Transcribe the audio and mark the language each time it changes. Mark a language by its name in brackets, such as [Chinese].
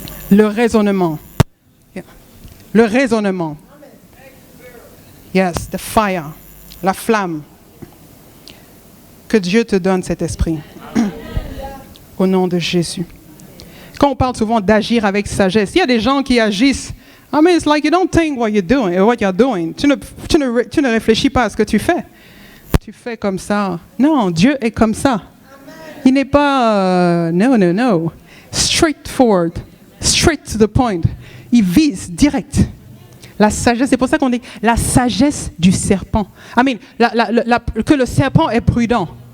[French] Le raisonnement. Yeah. Le raisonnement. [English] Yes, the fire. [French] La flamme. Que Dieu te donne cet esprit. Au nom de Jésus. Quand on parle souvent d'agir avec sagesse, il y a des gens qui agissent. [English] I mean, it's like you don't think what you're doing. [French] Tu ne réfléchis pas à ce que tu fais. Tu fais comme ça. Non, Dieu est comme ça. Il n'est pas no. [English] Straightforward. Straight to the point. [French] Il vise direct. La sagesse, c'est pour ça qu'on dit la sagesse du serpent. [English] I mean, [French] que le serpent est prudent.